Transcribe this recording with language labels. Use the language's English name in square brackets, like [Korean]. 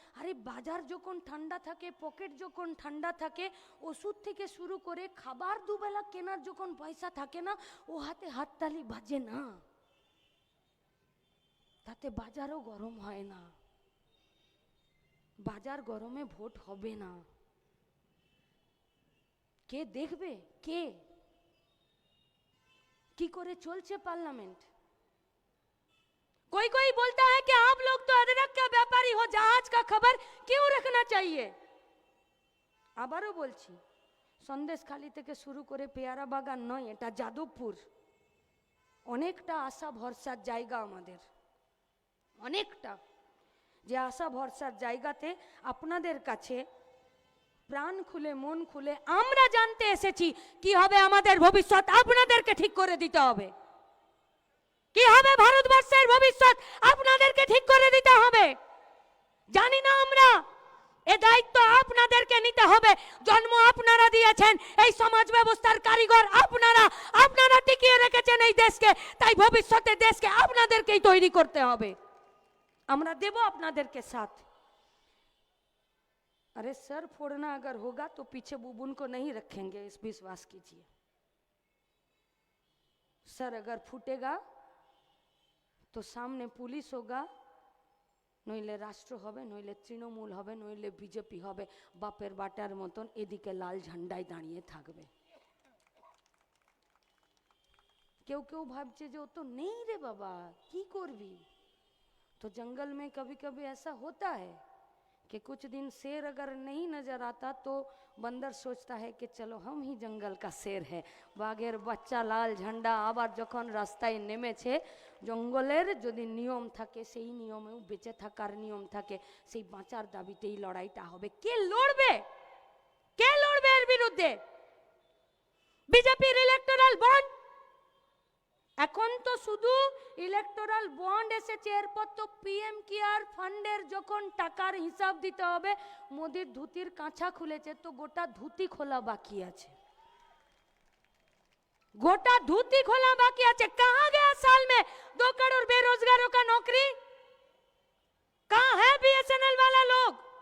[Bangla] আরে বাজার যখন ঠান্ডা থাকে, পকেট যখন ঠান্ডা থাকে, ওষুধ থেকে শুরু করে খাবার দুবেলা কেনার যখন পয়সা থাকে না, ও হাতে হাততালি বাজে না, তাতে বাজারও গরম হয় না। বাজার গরমে ভোট হবে না। কে দেখবে? কে কি করে চলছে পার্লামেंट? [Hindi] कोई कोई बोलता है कि आप लोग तो अदरक का व्यापारी हो, जहाज का खबर क्यों रखना चाहिए? [Bangla] আবারও বলছি, সন্দেশখালি থেকে শুরু করে পেয়ারা বাগান নয়, এটা যাদবপুর। অনেকটা আশা ভরসার জায়গা আমাদের, অনেকটা। যে আশা ভরসার জায়গাতে আপনাদের কাছে প্রাণ খুলে মন খুলে আমরা জানতে এসেছি কি হবে আমাদের ভবিষ্যৎ, আপনাদেরকে ঠিক করে দিতে হবে। কি হবে ভারতবর্ষের ভবিষ্যৎ, আপনাদেরকে ঠিক করে দিতে হবে। জানি না আমরা, এ দায়িত্ব আপনাদেরকে নিতে হবে। জন্ম আপনারা দিয়েছেন, এই সমাজ ব্যবস্থার কারিগর আপনারা, আপনারা টিকিয়ে রেখেছেন এই দেশকে, তাই ভবিষ্যতে দেশকে আপনাদেরকেই তৈরি করতে হবে। আমরা দেব আপনাদেরকে साथ। [Hindi] अरे सर फोड़ना अगर होगा तो पीछे बुबुन को नहीं रखेंगे, इस विश्वास कीजिए। सर अगर फूटेगा तो सामने पुलिस होगा, [Bangla] নইলে রাষ্ট্র হবে, নইলে তৃণমূল হবে, নইলে বিজেপি হবে। বাপের বাটার মতন এদিকে লাল ঝান্ডায় দাঁড়িয়ে থাকবে। কেউ কেউ ভাবছে যে ও তো নেই রে বাবা, কি করবি। [Hindi] तो जंगल में कभी कभी ऐसा होता है कि कुछ दिन शेर अगर नहीं नजर आता तो बंदर सोचता है कि चलो हम ही जंगल का शेर है। [Bangla] बाघेर बच्चा लाल झंडा आबार जखन रास्ताय नेमेছে জঙ্গলের যদি নিয়ম থাকে সেই নিয়মেও বেঁচে থাকার নিয়ম থাকে, সেই বাঁচার দাবিতেই লড়াইটা হবে। কে লড়বে, কে লড়বে এর বিরুদ্ধে? বিজেপির ইলেকটোরাল বন্ড, এখন তো শুধু ইলেকটোরাল বন্ড এসেছে, এরপর তো পিএম কেয়ার ফান্ডের যখন টাকার হিসাব দিতে হবে, মোদির ধুতির কাঁচা খুলেছে তো গোটা ধুতি খোলা বাকি আছে, গোটা [Hindi] धोती खोला बाकी है। कहाँ गया साल में 2 करोड़ बेरोजगारों का नौकरी? कहाँ है बीएसएनएल वाला लोग?